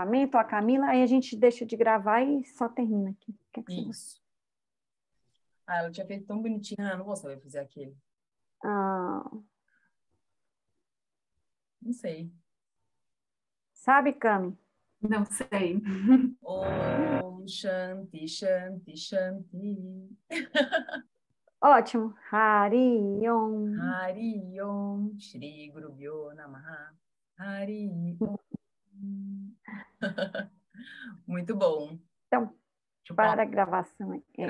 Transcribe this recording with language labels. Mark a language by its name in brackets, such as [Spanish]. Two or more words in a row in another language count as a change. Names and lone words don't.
[Portuguese] Ou a Camila? Aí a gente deixa de gravar e só termina aqui. Isso. Ela tinha feito tão bonitinho. Eu não vou saber fazer aquele. Não sei. Sabe, Cami? Não sei. [Sanskrit] ॐ शान्ति शान्ति शान्ति. Ótimo. हरि ॐ. हरि ॐ श्री गुरु व्यो नमः. हरि ॐ. [Portuguese] Muito bom. Então, para a gravação.